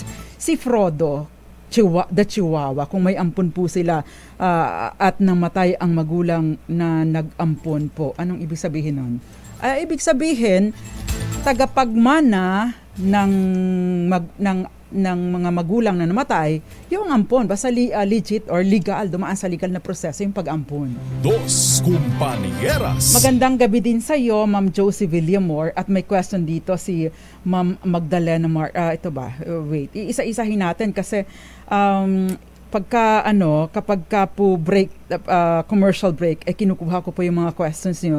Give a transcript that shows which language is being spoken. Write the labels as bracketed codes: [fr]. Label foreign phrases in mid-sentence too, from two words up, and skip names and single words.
[tl] Si Frodo, [en] the Chihuahua, [tl] kung may ampun po sila at namatay ang magulang na nag-ampun po. Anong ibig sabihin nun? Ibig sabihin, tagapagmana ng mga magulang na namatay, yung ampon, basta [en] legit or legal, [tl] dumaan sa legal na proseso yung pag-ampon. Dos Compañeras. Magandang gabi din sa iyo, Ma'am Josie Villamor, at may question dito si Ma'am Magdalena ito ba? Wait, iisa-isahin natin kasi kapag ka po break, [en] commercial break, [tl] kinukuha ko po yung mga questions niyo.